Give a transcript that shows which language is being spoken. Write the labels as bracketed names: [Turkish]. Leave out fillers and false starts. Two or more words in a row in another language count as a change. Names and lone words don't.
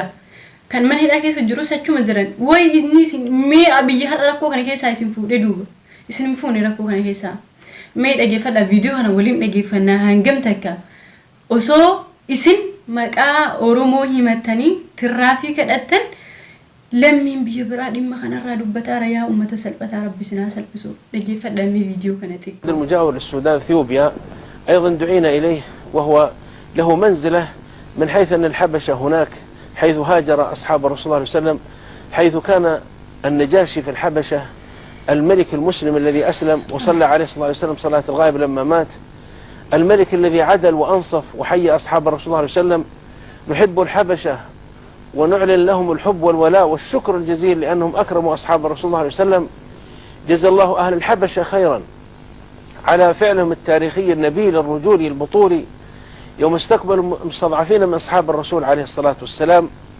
[Oromo] Kan mana hidhaa keessa jiru sachuma jiran way inni mee abiyyi har'a rakkoo kana keessaa isin fuudhee duuba isin fuune rakkoo kana keessaa mee dhageeffadha viidiyoo kana waliin dhageeffannaa hangam takka osoo isin maqaa Oromoo himattanii tirraafii kadhattan lammiin biyya biraa dhimma kanarraa dubbataara yaa ummata salphataa rabbi sinaa salphisu dhageeffadha mee viidiyoo kana xiqqoo. [Arabic] المجاور للسودان اثيوبيا ايضا دعينا اليه وهو له منزله من حيث ان الحبشه هناك حيث هاجر أصحاب الرسول صلى الله عليه وسلم حيث كان النجاشي في الحبشة الملك المسلم الذي أسلم وصلى عليه صلى الله عليه وسلم صلاة الغائب لما مات الملك الذي عدل وأنصف وحيى أصحاب الرسول صلى الله عليه وسلم نحب الحبشة ونعلن لهم الحب والولاء والشكر الجزيل لأنهم أكرموا أصحاب الرسول صلى الله عليه وسلم جزا الله أهل الحبشة خيرا على فعلهم التاريخي النبيل الرجولي البطولي يوم استقبلوا مستضعفين من أصحاب الرسول عليه الصلاة والسلام